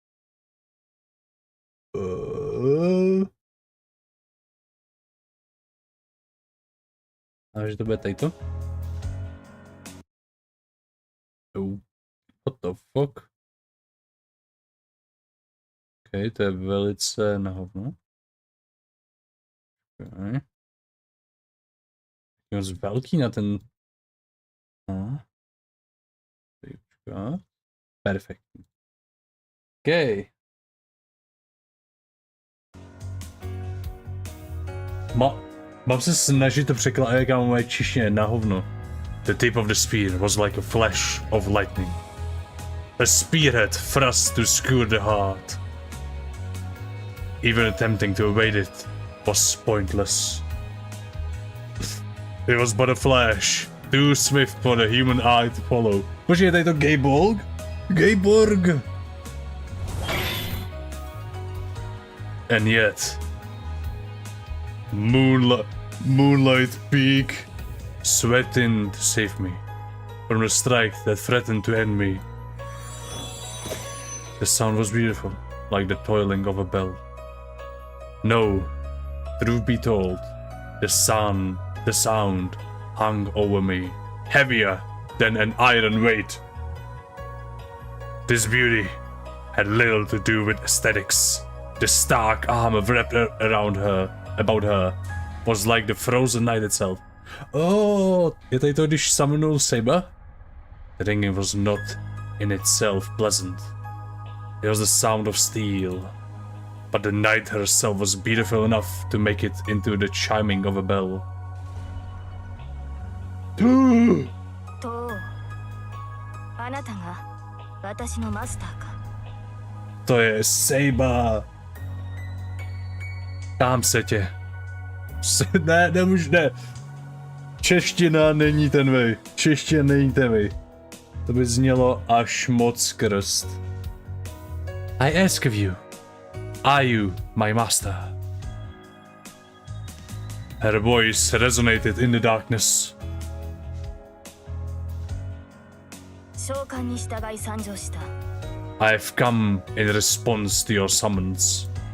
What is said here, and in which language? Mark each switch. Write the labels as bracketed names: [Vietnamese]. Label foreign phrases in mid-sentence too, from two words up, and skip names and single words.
[Czech] A že to bude tadyto? [English] What the fuck? [Czech] OK, to je velice na hovno. OK. Je moc velký na ten... Perfektní. OK. Mám se snažit to překládat, jak mám moje češtině na hovno. [English] The tip of the spear was like a flash of lightning. A spearhead thrust to skewer the heart. Even attempting to evade it was pointless. It was but a flash, too swift for the human eye to follow. [Czech] Počkej, je tady to Gayborg? Gayborg! [English] And yet... Moonlight Peak swept in to save me from the strike that threatened to end me. The sound was beautiful, like the tolling of a bell. No, truth be told, the sound hung over me, heavier than an iron weight. This beauty had little to do with aesthetics. The stark armor wrapped about her was like the frozen night itself. [Czech] Oh, je tady to, když summonul Saber? [English] The ringing was not in itself pleasant. It was the sound of steel. But the night herself was beautiful enough to make it into the chiming of a bell. [Czech] To je Saber. Tam se tě. Ne, nemůžu, ne. Čeština není ten vej. Čeština není ten vej. To by znělo až moc krst. [English] I ask of you, are you my master? Her voice resonated in the darkness. I have come in response to your summons.